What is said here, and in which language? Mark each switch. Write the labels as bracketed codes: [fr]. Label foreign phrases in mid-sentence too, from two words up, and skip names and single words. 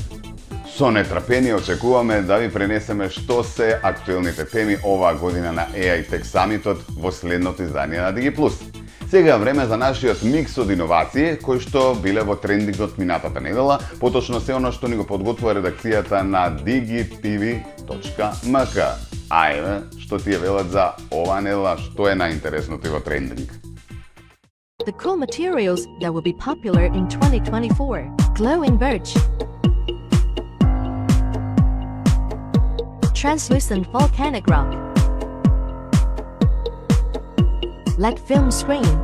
[mk] Со нетрпение очекуваме да ви пренесеме што се актуелните теми оваа година на AI Tech Summitот во следното издание на DigiPlus. Сега е време за нашиот микс од иновации кои што биле во трендингот минатата недела, поточно се оно што ни го подготвува редакцијата на digitv.mk. Ајде, што ти е велат за оваа недела, што е најинтересното во трендинг? [en] The cool materials that will be popular in 2024. Glowing birch. Translucent volcanic rock. LED film screen.